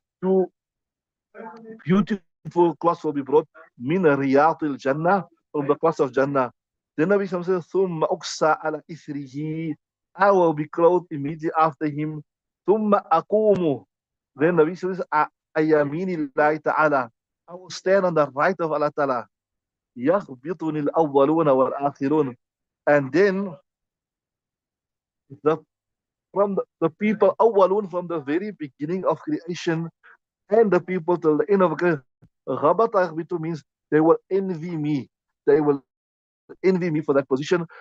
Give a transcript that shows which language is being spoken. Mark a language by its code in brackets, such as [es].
[en] Two beautiful cloths will be brought [ar] من رياض الجنة, [en] from the cloths of Jannah. Then Nabi Sallallahu says, [ar] ثم أقسى على إثره, [en] I will be clothed immediately after him. [ar] ثم أقوم, [en] then Nabi says, [ar] أيامين الله تعالى, [en] I will stand on the right of Allah Ta'ala. [ar] يخبطني الأولون والآخرون. [en] And then the from the people, awwalun, from the very beginning of creation, and the people till the end of creation. Ghabata yaghbitu means they will envy me. They will envy me for that position.